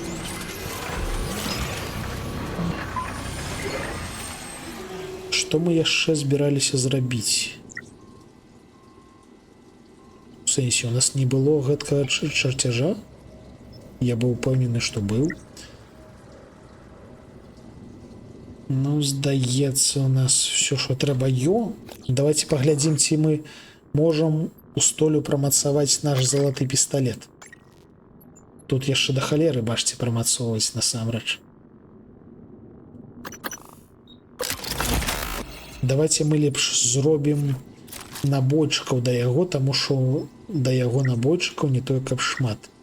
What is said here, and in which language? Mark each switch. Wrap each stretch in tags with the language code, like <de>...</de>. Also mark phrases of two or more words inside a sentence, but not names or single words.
<be>Што мы яшчэ збіраліся зрабіць? У сэнсе, у нас не было гэткага чарцяжа? Я быў упэўнены, што быў. Ну, здаецца, у нас</be> <uk>все, що</uk> <be>трэба ё. Давайте паглядзім, ці мы можам у столю прамацаваць наш залаты пісталет. Тут яшчэ да халеры, бачце, прамацоўваць насамрэч. Давайте мы лепш зробім набойчыкаў да яго, таму што да яго набойчыкаў не тое, каб шмат.</be>